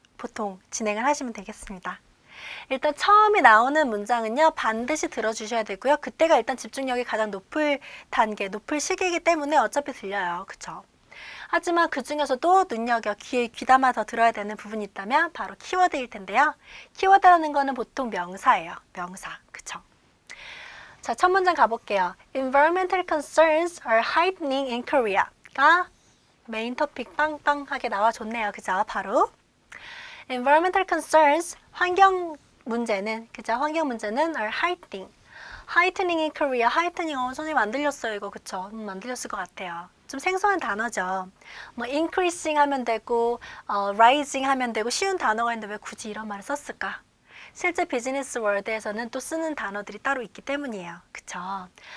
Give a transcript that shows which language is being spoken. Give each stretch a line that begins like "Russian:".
Korean: 보통 진행을 하시면 되겠습니다. 일단 처음에 나오는 문장은요, 반드시 들어주셔야 되고요. 그때가 일단 집중력이 가장 높을 단계, 높을 시기이기 때문에 어차피 들려요. 그쵸? 하지만 그 중에서도 눈여겨 귀에 귀담아서 들어야 되는 부분이 있다면 바로 키워드일 텐데요. 키워드라는 거는 보통 명사예요. 명사. 그쵸? 자, 첫 문장 가볼게요.
English: Environmental concerns are heightening in Korea가
Korean: 메인 토픽 빵빵하게 나와줬네요. 그죠? 바로
English: Environmental concerns,
Korean: 환경 문제는, 그죠? 환경 문제는
English: are heightening in Korea.
Korean: heightening, 선생님 안 들렸어요, 이거. 그쵸? 안 들렸을 것 같아요. 좀 생소한 단어죠. 뭐 increasing 하면 되고, rising 하면 되고, 쉬운 단어가 있는데 왜 굳이 이런 말을 썼을까? 실제 비즈니스 월드에서는 또 쓰는 단어들이 따로 있기 때문이에요. 그쵸?